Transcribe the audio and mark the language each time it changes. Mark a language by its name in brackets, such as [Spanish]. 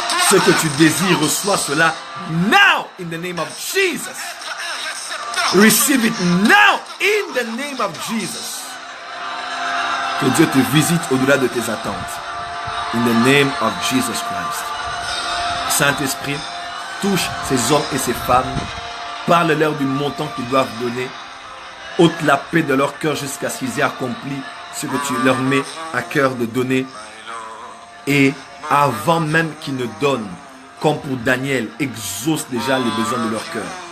[French] Ce que tu désires, reçois cela [English] now in the name of Jesus. Receive it now in the name of Jesus. [French] Que Dieu te visite au-delà de tes attentes. [English] In the name of Jesus Christ. [French] Saint-Esprit, touche ces hommes et ces femmes. Parle-leur du montant qu'ils doivent donner. Ôte la paix de leur cœur jusqu'à ce qu'ils aient accompli ce que tu leur mets à cœur de donner. Et avant même qu'ils ne donnent, comme pour Daniel, exauce déjà les besoins de leur cœur.